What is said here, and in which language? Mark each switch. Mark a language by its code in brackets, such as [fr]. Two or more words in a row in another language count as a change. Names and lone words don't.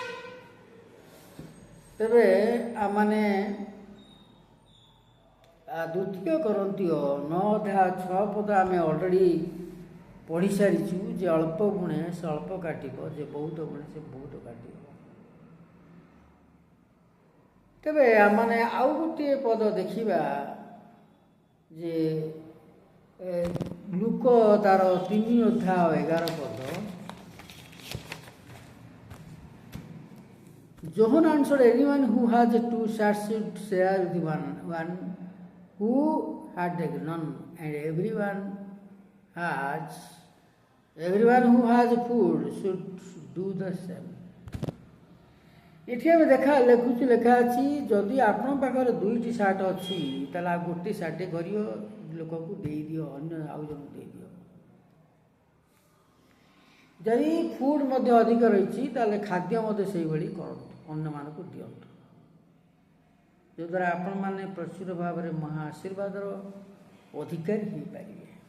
[or] ତେବେ ଆମମାନେ ଦ୍ୱିତୀୟ କରନ୍ତୀୟ 9 ଅଧ୍ୟାୟ 6 ପଦ ଆମେ ଅଲରେଡ଼ି ପଢ଼ି ସାରିଛୁ, ଯେ ଅଳ୍ପ ଗୁଣେ ସେ ଅଳ୍ପ କାଟିବ, ଯେ ବହୁତ ଗୁଣେ ସେ ବହୁତ କାଟିବ। ତେବେ ଆମମାନେ ଆଉ ଗୋଟିଏ ପଦ ଦେଖିବା, ଯେ ଲୁକ ତାର 3 ଅଧ୍ୟାୟ 11 ପଦ, [en] John answered, anyone who has 2 shards should share with one who had none, and everyone who has food should do the same. [or] ଏଠି ଆମେ ଲେଖା ଅଛି, ଯଦି ଆପଣଙ୍କ ପାଖରେ 2ଟି ସାର୍ଟ ଅଛି, ତାହେଲେ ଆଉ ଗୋଟେ ସାର୍ଟ କରିବ ଲୋକକୁ ଦେଇଦିଅ, ଅନ୍ୟ ଆଉ ଜଣକୁ ଦେଇଦିଅ। ଯଦି ଫୁଡ୍ ମଧ୍ୟ ଅଧିକ ରହିଛି, ତାହେଲେ ଖାଦ୍ୟ ମଧ୍ୟ ସେଇଭଳି କରନ୍ତୁ, ଅନ୍ୟମାନଙ୍କୁ ଦିଅନ୍ତୁ, ଯଦ୍ୱାରା ଆପଣମାନେ ପ୍ରଚୁର ଭାବରେ ମହା ଆଶୀର୍ବାଦର ଅଧିକାରୀ ହୋଇପାରିବେ।